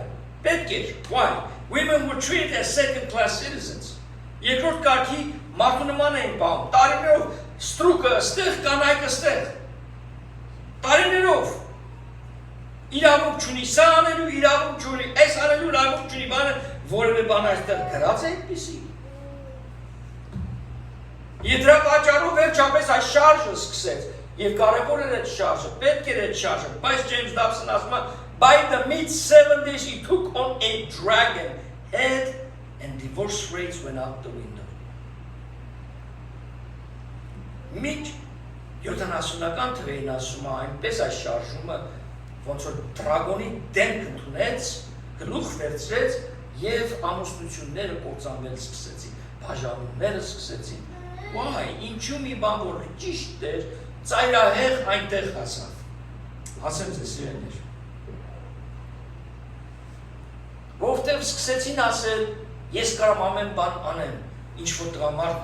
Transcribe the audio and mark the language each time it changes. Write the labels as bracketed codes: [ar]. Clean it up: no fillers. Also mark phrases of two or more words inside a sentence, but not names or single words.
[en] Why? Women were treated as second-class citizens. [hy] Երկրորդ կարգի մարդու նման էին բան։ Տարիներով ստրուկը ստեղ, կանայքը ստեղ։ Տարիներով իրավունք չունի սա անելու, իրավունք չունի այս անելու, իրավունք չունի բանը, որևէ բան այստեղ գրած է այդպիսի։ Եվ դրա պատճառով վերջապես այս շարժը սկսեց։ Եվ կարևոր էր այդ շարժը, պետք էր այդ շարժը, բայց James Dobson ասում է [en] by the mid-70s, he took on a dragon head and divorce rates went out the window. [hy] Mid 70-ական թվերին ասում է այնպես այս շարժումը, ոնց որ դրագոնի դեմք ընդունեց, գլուխ վերցրեց եւ ամուսնությունները կործանվել սկսեցին, բաժանումները սկսեցին։ Why? Ինչու մի բան որ ճիշտ էր, ծայրահեղ այնտեղ հասավ։ Ասեմ ձեզ սիրելիներ։ Որտեղ սկսեցին ասել, ես կարամ ամեն բան անեմ, ինչ որ տղամարդն